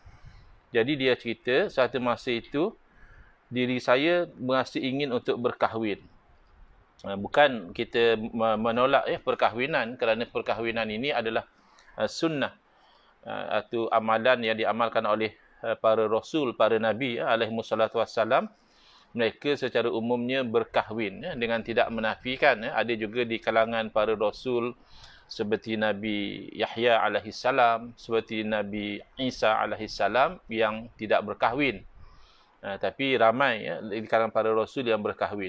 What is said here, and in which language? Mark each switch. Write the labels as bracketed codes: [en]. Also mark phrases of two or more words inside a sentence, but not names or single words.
[ms] Jadi dia cerita satu masa itu diri saya merasa ingin untuk berkahwin. Bukan kita menolak perkahwinan, kerana perkahwinan ini adalah sunnah atau amalan yang diamalkan oleh para rasul, para nabi [ar] alaihi wassalatu wassalam. [ms] Mereka secara umumnya berkahwin dengan tidak menafikan. Ada juga di kalangan para rasul seperti Nabi Yahya alaihissalam, seperti Nabi Isa alaihissalam yang tidak berkahwin. Tapi ramai di kalangan para rasul yang berkahwin.